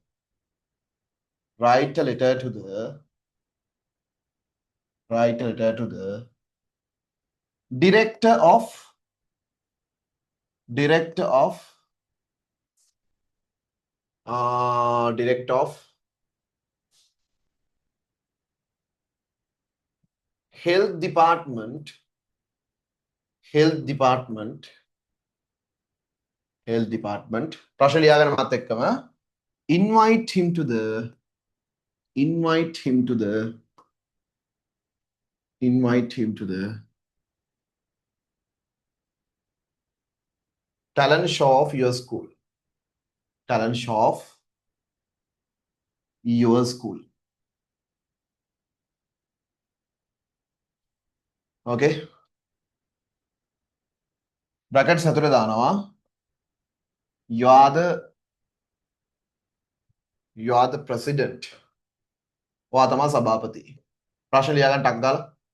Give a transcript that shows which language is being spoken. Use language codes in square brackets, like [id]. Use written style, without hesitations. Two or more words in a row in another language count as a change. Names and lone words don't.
[en] director of health department [si] ප්‍රශ්න ලියාගෙන මාත් එක්කම [en] invite him to the talent show of your school. Okay. [si] Brackets ඇතුලේ දානවා [en] you are the president. [si] ඔයා තමයි සභාපති. ප්‍රශ්න ලියාගන්න ටක් දාලා.